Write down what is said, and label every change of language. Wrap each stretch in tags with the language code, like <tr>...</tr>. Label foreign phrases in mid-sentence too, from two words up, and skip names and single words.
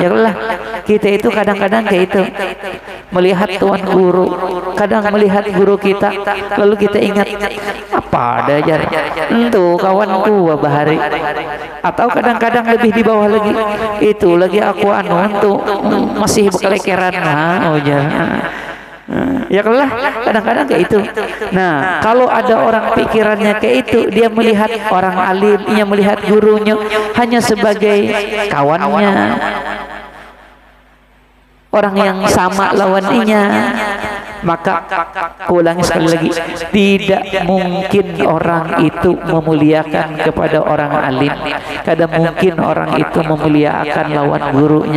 <bjn>Ya lah, kita itu kadang-kadang kayak itu melihat tuan guru, kadang melihat guru kita, lalu kita ingat apa ada jar entu kawanku bahari, atau kadang-kadang lebih di bawah lagi, itu lagi aku untuk masih bekelekeran mah, oh jar.</bjn> <id>Ya lah, kadang-kadang kayak itu. Nah, kalau ada orang pikirannya kayak itu, dia melihat orang alim, ia melihat gurunya hanya sebagai kawannya, orang yang sama lawannya, maka ulangi sekali lagi, tidak mungkin orang itu memuliakan kepada orang alim, kada mungkin orang itu memuliakan lawan gurunya.</id>